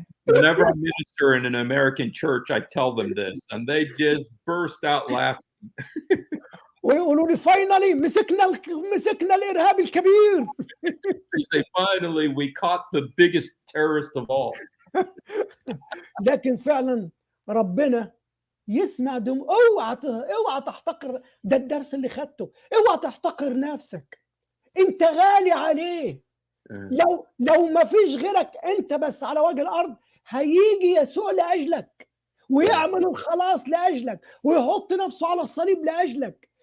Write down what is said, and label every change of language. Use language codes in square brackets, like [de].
[en] Whenever I minister in an American church, I tell them this, and they just burst out laughing. [ar] ويقولوا لي [en] finally [ar] مسكنا الإرهابي الكبير. [en] They say, finally, we caught the biggest terrorist of all. [ar] لكن فعلًا ربنا يسمع اوعى تحتقر، ده الدرس اللي خدته، اوعى تحتقر نفسك، أنت غالي عليه. Uh, لو ما فيش غيرك أنت بس على وجه الأرض، هييجي يسوع لأجلك ويعمل الخلاص لأجلك ويحط نفسه على الصليب لأجلك.